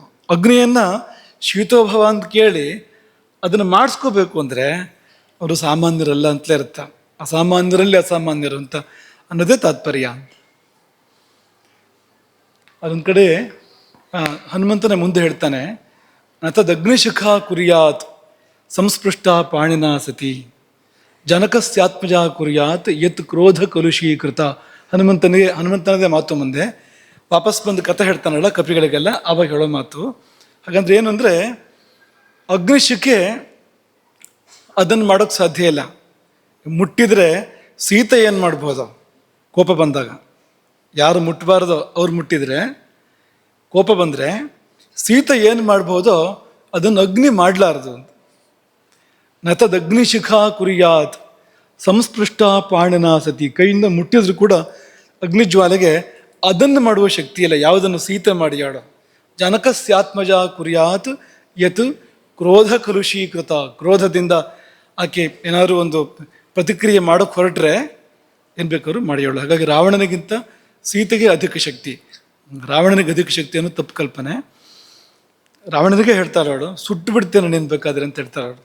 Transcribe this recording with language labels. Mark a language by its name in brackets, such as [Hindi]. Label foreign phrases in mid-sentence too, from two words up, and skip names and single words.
[Kannada] ಅಗ್ನಿಯನ್ನು ಶೀತೋಭವ ಅಂತ ಕೇಳಿ ಅದನ್ನು ಮಾಡಿಸ್ಕೋಬೇಕು ಅಂದರೆ ಅವರು ಸಾಮಾನ್ಯರಲ್ಲ ಅಂತಲೇ ಇರ್ತ. ಅಸಾಮಾನ್ಯರಲ್ಲಿ ಅಸಾಮಾನ್ಯರು ಅಂತ ಅನ್ನೋದೇ ತಾತ್ಪರ್ಯ ಅಂತ. ಅದೊಂದು ಕಡೆ ಹನುಮಂತನೇ ಮುಂದೆ ಹೇಳ್ತಾನೆ, [Sanskrit] ನತದಗ್ನಿಶಿಖ ಕುರ್ಯಾತ್ ಸಂಸ್ಪೃಷ್ಟ ಪಾಣಿನ ಸತಿ ಜನಕಸ್ಯಾತ್ಮಜ ಕುರ್ಯಾತ್ ಯತ್ ಕ್ರೋಧ ಕಲುಷೀಕೃತ. [Kannada] ಹನುಮಂತನದೇ ಮಾತು ಮುಂದೆ ವಾಪಸ್ ಬಂದು ಕಥೆ ಹೇಳ್ತಾನಲ್ಲ ಕಪಿಗಳಿಗೆಲ್ಲ, ಆವಾಗ ಹೇಳೋ ಮಾತು. ಹಾಗಂದ್ರೆ ಏನು ಅಂದರೆ ಅಗ್ನಿಶಿಖೆ ಅದನ್ನು ಮಾಡೋಕ್ಕೆ ಸಾಧ್ಯ ಇಲ್ಲ. ಮುಟ್ಟಿದರೆ ಸೀತೆ ಏನು ಮಾಡ್ಬೋದು, ಕೋಪ ಬಂದಾಗ ಯಾರು ಮುಟ್ಟಬಾರ್ದೋ ಅವ್ರು ಮುಟ್ಟಿದರೆ ಕೋಪ ಬಂದರೆ ಸೀತೆ ಏನು ಮಾಡ್ಬೋದೋ ಅದನ್ನು ಅಗ್ನಿ ಮಾಡಲಾರ್ದು ಅಂತ. [Sanskrit] ನತದಗ್ನಿಶಿಖಾ ಕುರಿಯಾತ್ ಸಂಸ್ಪೃಷ್ಟ ಪಾಣನ ಸತಿ. [Kannada] ಕೈಯಿಂದ ಮುಟ್ಟಿದ್ರು ಕೂಡ ಅಗ್ನಿಜ್ವಾಲೆಗೆ ಅದನ್ನು ಮಾಡುವ ಶಕ್ತಿ ಇಲ್ಲ, ಯಾವುದನ್ನು ಸೀತೆ ಮಾಡಿ ಆಡೋ. [Sanskrit] ಜನಕಸ್ಯಾತ್ಮಜ ಕುರಿಯಾತ್ ಯತ್ ಕ್ರೋಧ ಕಲುಷೀಕೃತ. [Kannada] ಕ್ರೋಧದಿಂದ ಆಕೆ ಏನಾದರೂ ಒಂದು ಪ್ರತಿಕ್ರಿಯೆ ಮಾಡೋಕ್ಕೆ ಹೊರಟ್ರೆ ಏನು ಬೇಕಾದ್ರೂ ಮಾಡಿಯೋಳು. ಹಾಗಾಗಿ ರಾವಣನಿಗಿಂತ ಸೀತೆಗೆ ಅಧಿಕ ಶಕ್ತಿ, ರಾವಣನಿಗೆ ಅಧಿಕ ಶಕ್ತಿ ಅನ್ನೋ ತಪ್ಪು ಕಲ್ಪನೆ. ರಾವಣನಿಗೆ ಹೇಳ್ತಾಳೆ ಅವಳು, ಸುಟ್ಟು ಬಿಡ್ತೇನೆ ನೀನು ಬೇಕಾದ್ರೆ ಅಂತ ಹೇಳ್ತಾಳೆ ಅವಳು.